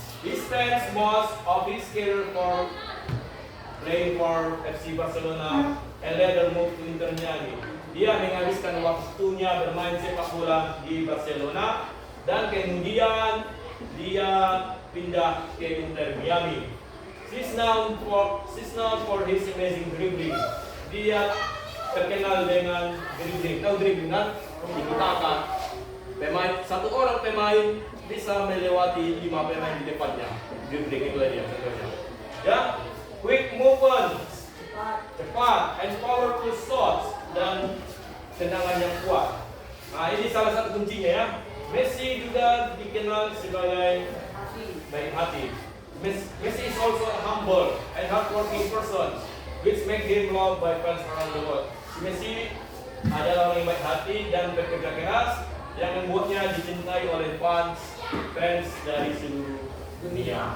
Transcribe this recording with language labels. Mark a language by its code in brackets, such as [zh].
[en] He spends most of his career for playing for FC Barcelona and later moved to Inter Miami. [id] Dia menghabiskan waktunya bermain sepak bola di Barcelona dan kemudian dia pindah ke Inter Miami. [en] She's known for his amazing dribbling. [id] Dia terkenal dengan dribbling. Tahu dribbling kan? Tiki-taka. Satu orang pemain bisa melewati 5 pemain di depannya. Dribbling itu dia contohnya. Ya, [en] quick movements, [id] cepat, [en] and powerful shots [id] dan tendangan yang kuat. Nah, ini salah satu kuncinya ya. Messi juga dikenal sebagai baik hati. [en] Messi is also a humble and hardworking person, which make him loved by fans around the world. [id] Messi adalah orang yang baik hati dan bekerja keras yang membuatnya dicintai oleh fans dari seluruh dunia.